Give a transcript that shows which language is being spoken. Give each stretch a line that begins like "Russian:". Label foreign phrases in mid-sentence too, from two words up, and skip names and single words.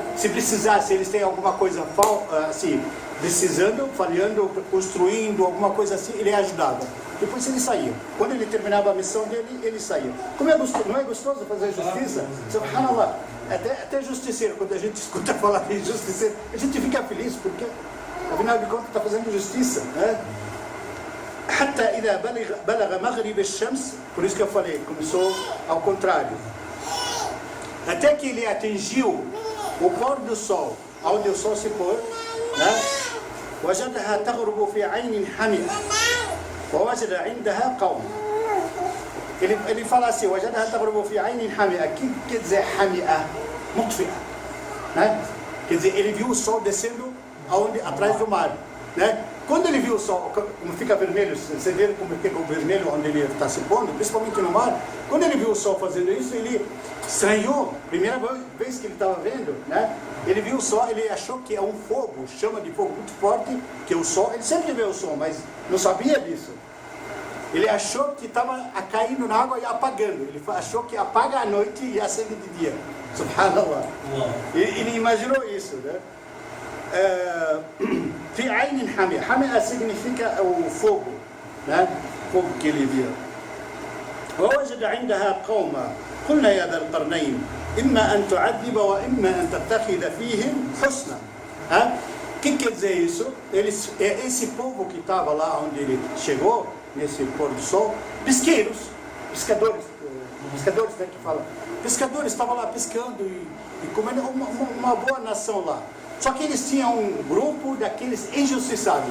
Portuguese: Se precisasse, eles têm alguma coisa assim, precisando, falhando, construindo, alguma coisa assim, ele ajudava. Depois ele saía. Quando ele terminava a missão dele, ele saía. Como é gostoso, não é gostoso fazer justiça? Subhanallah. Até justiceiro, quando a gente escuta falar de justiceiro, a gente fica feliz, porque afinal de contas está fazendo justiça. Né?
Arabic: حتى إذا بلغ مغرب الشمس,
Portuguese: por isso que eu falei, começou ao contrário. Até que ele atingiu o pôr do sol, onde o sol se pôr, né?
Arabic: وجدها تغرب في عين حمئة ووجد عندها قوم.
Portuguese: Ele fala assim,
Arabic: وجدها تغرب في عين حمئة.
Portuguese: O que quer dizer حمئة? مطفئة, né? Quer dizer, ele viu o sol descendo atrás do mar, né? Quando ele viu o sol, como fica vermelho, você vê como fica o vermelho onde ele está se pondo, principalmente no mar. Quando ele viu o sol fazendo isso, ele estranhou. Primeira vez que ele estava vendo, né? Ele viu o sol, ele achou que é um fogo, chama de fogo muito forte, que é o sol. Ele sempre vê o sol, mas não sabia disso. Ele achou que estava caindo na água e apagando. Ele achou que apaga à noite e acende de dia. Subhanallah. Ele imaginou isso, né?
Arabic: في عين حامئة.
Portuguese: حامئة significa o fogo, né? Fogo que ele via.
Arabic: ووجد عندها قوما قلنا يا ذا القرنين إما أن تعذب وإما أن تتخذ فيهم حسنا.
Portuguese: O que quer dizer isso? Esse povo que estava lá onde ele chegou, nesse pôr do sol, pesqueiros, pescadores, né, que falam. Pescadores estavam lá pescando e comendo, uma boa nação lá. Só que eles tinham um grupo daqueles injustiçados.